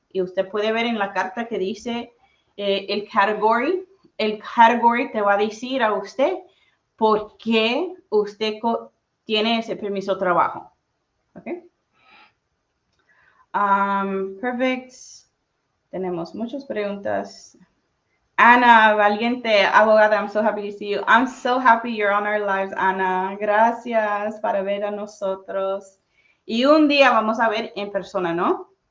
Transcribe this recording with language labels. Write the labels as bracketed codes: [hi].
[es] Y usted puede ver en la carta que dice el category. El category te va a decir a usted por qué usted tiene ese permiso de trabajo. ¿Ok? [en] Perfect. [es] Tenemos muchas preguntas. [en] Ana, [es] valiente abogada, [en] I'm so happy to see you. I'm so happy you're on our lives, Ana. [es] Gracias para ver a nosotros. Y un día vamos a ver en persona, ¿no?